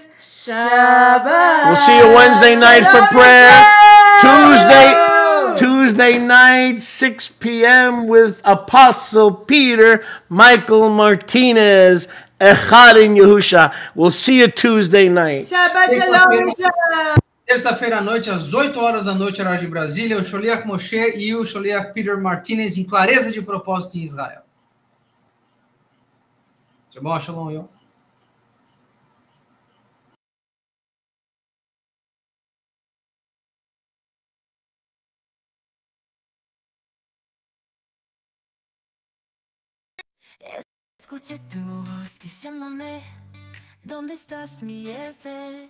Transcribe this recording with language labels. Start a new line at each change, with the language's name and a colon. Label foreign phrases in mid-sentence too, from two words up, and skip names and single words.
English: Shabbat. We'll see you Wednesday night for prayer. Tuesday night, 6 p.m. with Apostle Peter Michael Martinez, Echad in Yehusha. We'll see you Tuesday night.
Hebrew: שבת שלום.
Portuguese: terça-feira à noite, às 8 horas da noite, horário de Brasília, o Sholiach Moshe e o Sholiach Peter Martinez em clareza de propósito em Israel.
Hebrew: שבת שלום,
Spanish: yo. Escuché tu voz diciéndome, ¿dónde estás, mi Efe?